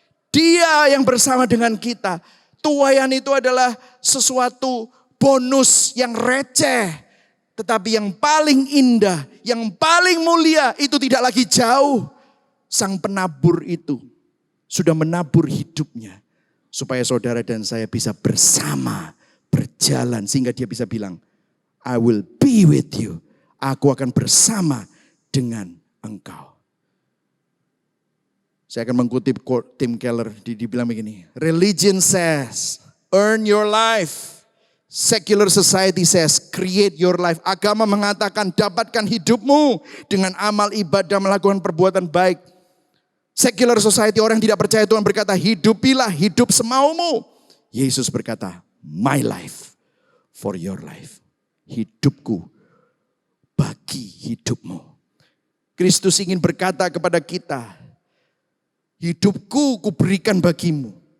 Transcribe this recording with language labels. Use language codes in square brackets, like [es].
[id] Dia yang bersama dengan kita. Tuaian itu adalah sesuatu bonus yang receh. Tetapi yang paling indah, yang paling mulia itu tidak lagi jauh. Sang penabur itu sudah menabur hidupnya. Supaya saudara dan saya bisa bersama, berjalan. Sehingga dia bisa bilang, [en] I will be with you. [id] Aku akan bersama dengan engkau. Saya akan mengutip quote Tim Keller, dibilang begini. [en] Religion says, earn your life. Secular society says, create your life. [id] Agama mengatakan, dapatkan hidupmu dengan amal ibadah, melakukan perbuatan baik. [en] Secular society, [id] orang yang tidak percaya Tuhan berkata, hidupilah hidup semaumu. Yesus berkata, [en] my life for your life. [id] Hidupku bagi hidupmu. Kristus ingin berkata kepada kita, hidupku kuberikan bagimu.